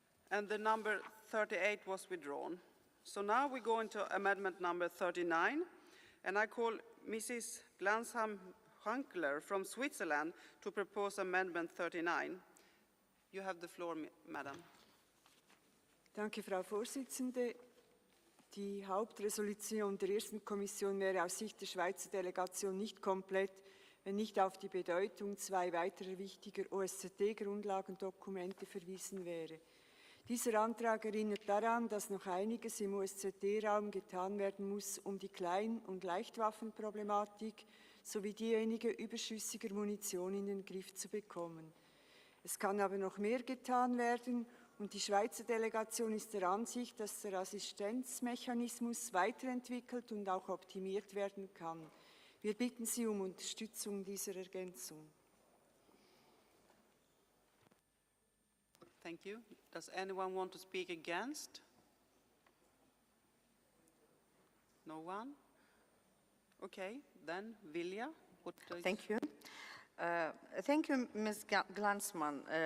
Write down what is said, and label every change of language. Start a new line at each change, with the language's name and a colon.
English: And the number 38 was withdrawn. So now we go into amendment number 39, and I call Mrs. Glansham-Hunkler from Switzerland to propose amendment 39. You have the floor, madam.
German: Danke, Frau Vorsitzende. Die Hauptresolution der ersten Kommission wäre aus Sicht der Schweizer Delegation nicht komplett, wenn nicht auf die Bedeutung zwei weiterer wichtiger OSZE-Grundlagendokumente verwiesen wäre. Dieser Antrag erinnert daran, dass noch einiges im OSZE-Raum getan werden muss, um die Klein- und Leichtwaffenproblematik sowie diejenige überschüssiger Munition in den Griff zu bekommen. Es kann aber noch mehr getan werden, und die Schweizer Delegation ist der Ansicht, dass der Assistenzmechanismus weiterentwickelt und auch optimiert werden kann. Wir bitten Sie um Unterstützung dieser Ergänzung.
English: Thank you. Does anyone want to speak against? No one? Okay, then Vilja. Thank you. Thank you, Ms. Glansman.